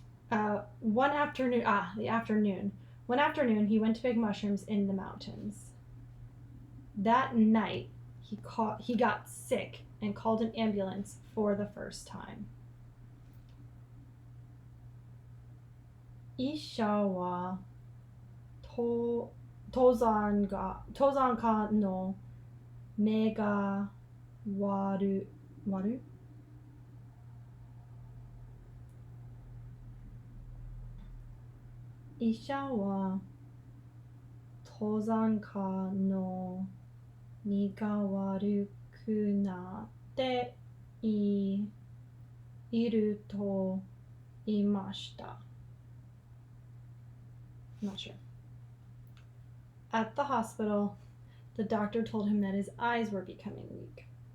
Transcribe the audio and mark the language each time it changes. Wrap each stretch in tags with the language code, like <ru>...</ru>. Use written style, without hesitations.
<en>One afternoon, he went to pick mushrooms in the mountains. That night, he got sick and called an ambulance for the first time.</en> <ja>医者は登山家の目が悪医者は登山家の目が悪くなっていると言いました。</ja> <en>I'm not sure. At the hospital, the doctor told him that his eyes were becoming weak.</en>